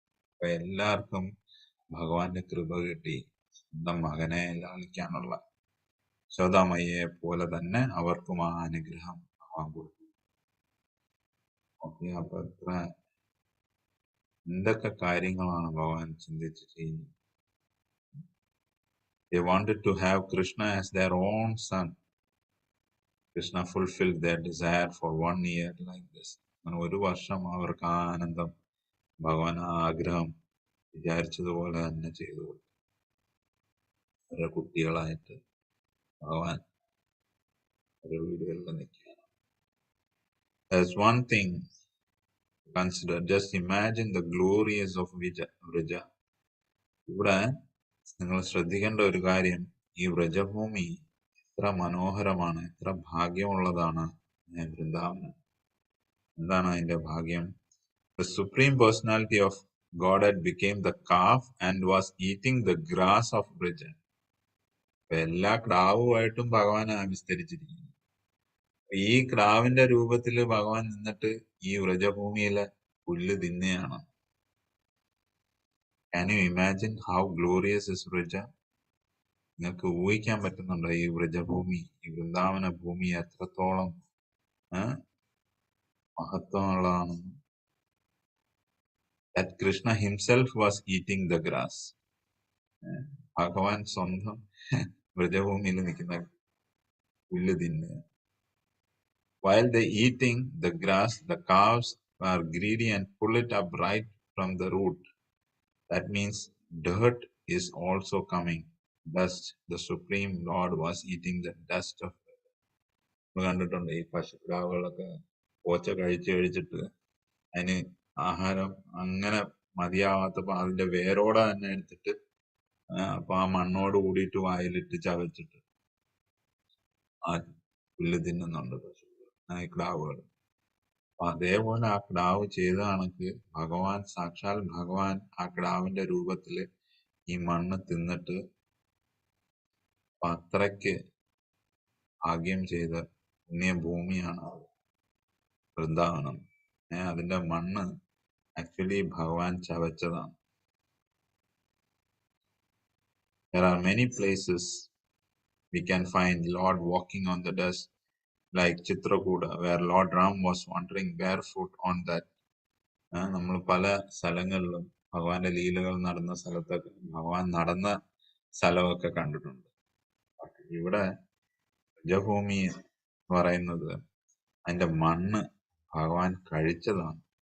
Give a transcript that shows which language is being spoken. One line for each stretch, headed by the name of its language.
Malayalam: അപ്പൊ എല്ലാവർക്കും ഭഗവാന്റെ കൃപ കിട്ടി. സ്വന്തം മകനെ ലാളിക്കാനുള്ള യശോദാമയ്യയെ പോലെ തന്നെ അവർക്കും ആ അനുഗ്രഹം ഭഗവാൻ കൊടുത്തു. ഓക്കെ, അപ്പൊ എന്തൊക്കെ കാര്യങ്ങളാണ് ഭഗവാൻ ചിന്തിച്ച് ചെയ്യുന്നത്.
English: They wanted to have Krishna as their own son. Krishna fulfilled their desire for 1 year like this.
Malayalam: ഒരു വർഷം അവർക്ക് ആ ആനന്ദം ഭഗവാൻ ആ ആഗ്രഹം വിചാരിച്ചതുപോലെ തന്നെ ചെയ്തു കൊടുത്തു. അവരുടെ കുട്ടികളായിട്ട് ഭഗവാൻ അവരുടെ വീടുകളിൽ നിൽക്കുകയാണ്.
English: There's one thing to consider. Just imagine the glories of Vrija.
Malayalam: ഇവിടെ നിങ്ങൾ ശ്രദ്ധിക്കേണ്ട ഒരു കാര്യം, ഈ വ്രജഭൂമി എത്ര മനോഹരമാണ്, എത്ര ഭാഗ്യമുള്ളതാണ് വൃന്ദാവനം. എന്താണ് അതിന്റെ ഭാഗ്യം?
English: The Supreme Personality of Godhead became the calf and was eating the grass of Vrija.
Malayalam: എല്ലാ ക്ടാവുമായിട്ടും ഭഗവാൻ വിസ്തരിച്ചിരിക്കുന്നു. ഈ ക്ടാവിന്റെ രൂപത്തില് ഭഗവാൻ നിന്നിട്ട് ഈ വ്രജഭൂമിയിലെ പുല്ല് തിന്നെയാണ്.
English: Can you imagine how glorious is Vraja?
Malayalam: നിങ്ങൾക്ക് ഊഹിക്കാൻ പറ്റുന്നുണ്ടോ ഈ വ്രജഭൂമി, ഈ വൃന്ദാവന ഭൂമി എത്രത്തോളം മഹത്വമുള്ളതാണെന്ന്?
English: That Krishna himself was eating the grass.
Malayalam: ഭഗവാൻ സ്വന്തം വ്രജഭൂമിയിൽ നിൽക്കുന്ന പുല്ല് തിന്നുക.
English: While they eating the grass, the cows are greedy and pull it up right from the root. That means dirt is also coming. Dust. The Supreme Lord was eating the dust of.
Malayalam: കണ്ടിട്ടുണ്ട് ഈ പശുക്കിടാവുകളൊക്കെ പോച്ച കഴിച്ചിട്ട് അതിന് ആഹാരം അങ്ങനെ മതിയാവാത്തപ്പോ അതിന്റെ വേരോടെ തന്നെ എടുത്തിട്ട് അപ്പൊ ആ മണ്ണോട് കൂടിയിട്ട് വായിലിട്ട് ചവച്ചിട്ട് ആ പുല്ല് തിന്നുന്നുണ്ട് പശുക്കൾ, കിടാവുകൾ. അപ്പൊ അതേപോലെ ആ കിടാവ് ചെയ്ത കണക്ക് ഭഗവാൻ, സാക്ഷാൽ ഭഗവാൻ ആ കിടാവിന്റെ രൂപത്തില് ഈ മണ്ണ് തിന്നിട്ട് അത്രയ്ക്ക് ഭാഗ്യം ചെയ്ത പുണ്യഭൂമിയാണ് വൃന്ദാവനം. അതിന്റെ മണ്ണ് ആക്ച്വലി ഭഗവാൻ ചവച്ചതാണ്.
English: There are many places we can find Lord walking on the dust, like Chitrakuta, where Lord Ram was wandering barefoot on that.
Malayalam: നമ്മൾ പല സ്ഥലങ്ങളിലും ഭഗവാന്റെ ലീലകൾ നടന്ന സ്ഥലത്തൊക്കെ ഭഗവാൻ നടന്ന സ്ഥലമൊക്കെ കണ്ടിട്ടുണ്ട്. ഇവിടെ വ്രജഭൂമി എന്ന് പറയുന്നത് അതിന്റെ മണ്ണ് ഭഗവാൻ കഴിച്ചതാണ്.